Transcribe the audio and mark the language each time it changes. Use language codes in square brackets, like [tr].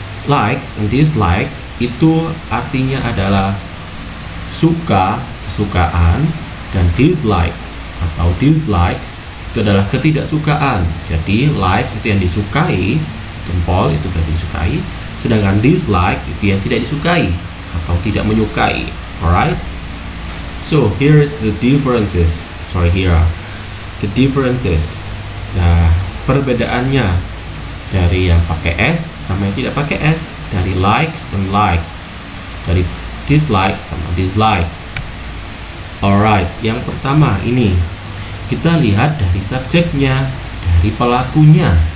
[id] Likes and dislikes itu artinya adalah suka, kesukaan, dan dislike atau dislikes itu adalah ketidaksukaan. Jadi likes itu yang disukai, jempol itu sudah disukai, sedangkan dislike itu yang tidak disukai atau tidak menyukai. [en] Alright? So, here is the differences. Here are the differences. [id] Nah, perbedaannya dari yang pakai S sama yang tidak pakai S, dari likes and likes, dari dislike sama dislikes. Alright, yang pertama ini kita lihat dari subjeknya, dari pelakunya.